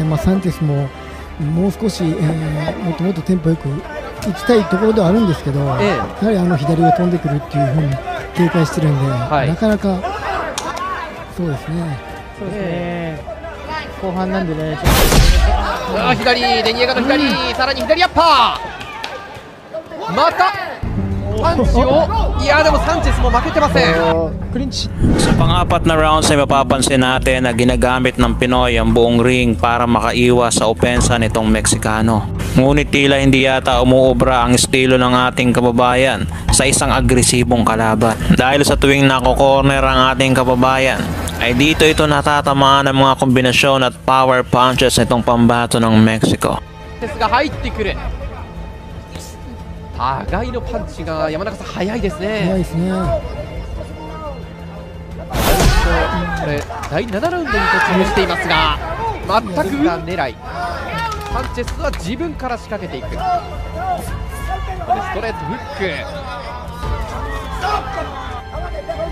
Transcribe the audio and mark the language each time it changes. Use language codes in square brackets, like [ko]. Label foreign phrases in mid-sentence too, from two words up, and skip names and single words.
[ja] サンチェスももう少し、もっともっとテンポよく行きたいところではあるんですけど、やはり左が飛んでくるっていうふうに警戒してるんで、なかなかそうですね。そうですね。後半なんでね。左、デニエガの左、さらに左アッパー、またパンチを、いやでもサンチェスも負けてません。クリンチ [tl] Sa pang-apat na rounds ay mapapansin natin na ginagamit ng Pinoy ang buong ring para makaiwas sa opensa nitong Meksikano. Ngunit tila hindi yata umuobra ang estilo ng ating kababayan sa isang agresibong kalaban. Dahil sa tuwing nako-corner ang ating kababayan, ay dito ito natatamaan ng mga kombinasyon at [en] power punches [tl] nitong pambato ng Mexico. [ja] ですが入ってくる。互いのパンチが山中さん早いです早ね。いですね。これ第7ラウンドに突入していますが、全く狙い。サンチェスは自分から仕掛けていく。ここでストレートフック。